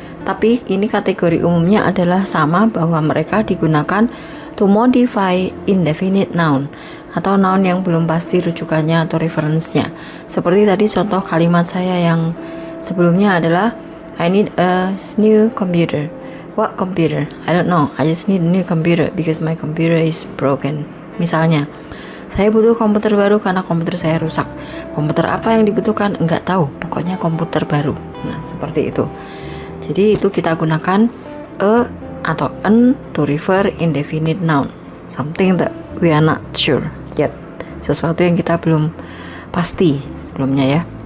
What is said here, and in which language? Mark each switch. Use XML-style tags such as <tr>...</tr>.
<id>Tapi ini kategori umumnya adalah sama, bahwa mereka digunakan</id> <en>to modify indefinite noun</en> <id>atau noun yang belum pasti rujukannya atau reference-nya. Seperti tadi contoh kalimat saya yang sebelumnya adalah</id> <en>I need a new computer. What computer? I don't know. I just need a new computer because my computer is broken.</en> <id>Misalnya, saya butuh komputer baru karena komputer saya rusak. Komputer apa yang dibutuhkan? Enggak tahu. Pokoknya komputer baru. Nah, seperti itu. Jadi itu kita gunakan a atau an</id> <en>to refer indefinite noun, something that we are not sure yet,</en> <id>sesuatu yang kita belum pasti sebelumnya ya.</id>